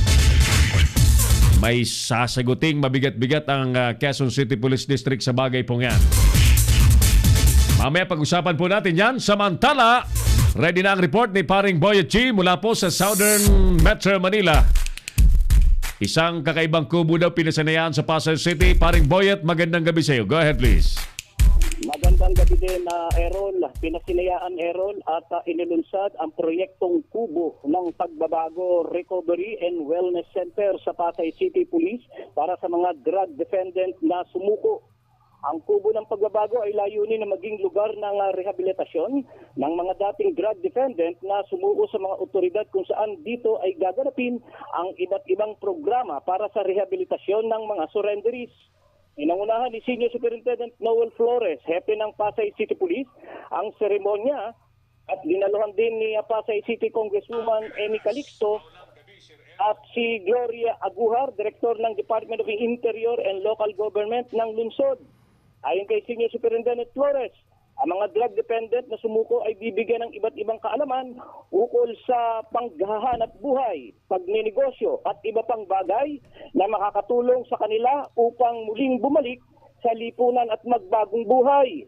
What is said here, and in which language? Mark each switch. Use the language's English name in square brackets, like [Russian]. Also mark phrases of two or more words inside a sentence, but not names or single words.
[Filipino] May sasaguting mabigat-bigat ang Quezon City Police District sa bagay pong yan. Mamaya pag-usapan po natin yan. Samantala, ready na ang report ni Paring Boyet G mula po sa Southern Metro Manila. Isang kakaibang kubo daw pinasanayaan sa Pasay City. Paring Boyet, magandang gabi sa iyo. [English] Go ahead please. [Filipino] Magandang gabi din, Errol. Pinasinayaan, Errol, at inilunsad ang proyektong kubo ng pagbabago Recovery and Wellness Center sa Pasay City Police para sa mga [English] drug defendant [Filipino] na sumuko. Ang kubo ng pagbabago ay layunin na maging lugar ng rehabilitasyon ng mga dating [English] drug defendant [Filipino] na sumuko sa mga otoridad kung saan dito ay gaganapin ang iba't ibang programa para sa rehabilitasyon ng mga surrenderies. Inangunahan ni [English] Senior Superintendent [Filipino] Noel Flores, hepe ng Pasay City Police, ang seremonya at dinaluhan din ni Pasay City Congresswoman Amy Calixto at si Gloria Agujar, Director ng Department of Interior and Local Government ng lungsod. Ayon kay [English] Senior Superintendent [Filipino] Flores, ang mga [English] drug dependent [Filipino] na sumuko ay bibigyan ng iba't ibang kaalaman ukol sa panghahanap buhay, pagninegosyo at iba pang bagay na makakatulong sa kanila upang muling bumalik sa lipunan at magbagong buhay.